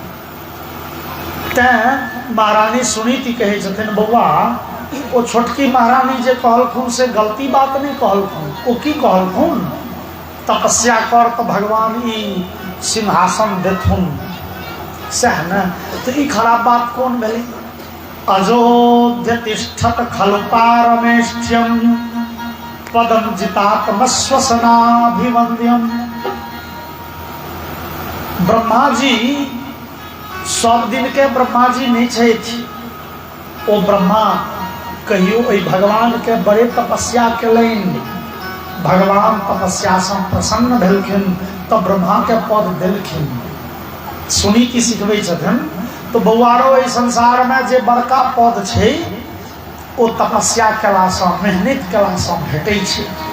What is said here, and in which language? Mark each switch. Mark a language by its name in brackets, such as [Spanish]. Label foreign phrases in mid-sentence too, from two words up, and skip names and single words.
[Maithili] तैं महारानी सुनीति कहे छथिन बौआ वो छोटकी महारानी जे कहलखुन से गलती बात नहीं कहलखुन। वो की कहलखुन, तपस्या कर तो भगवान ई सिंहासन देथुन, सह न। तो ई खराब बात कौन भेली। [Sanskrit] अयोध्य तिष्ठत खलु पारमेष्ठ्यम पदम जितात्मश्वसनाभिवंद्यम। [Maithili] ब्रह्मा जी सब दिन के ब्रह्मा जी नहीं छथि। ओ ब्रह्मा कहियो भगवान के बड़े तपस्या केलनि, भगवान तपस्या से प्रसन्न भेलखिन तो ब्रह्मा के पद देलखिन। सुनीति सिखबै छथिन तो बौआरो एहि संसार में जे बड़का पद छै ओ तपस्या केला से मेहनत केला से भेटै छै।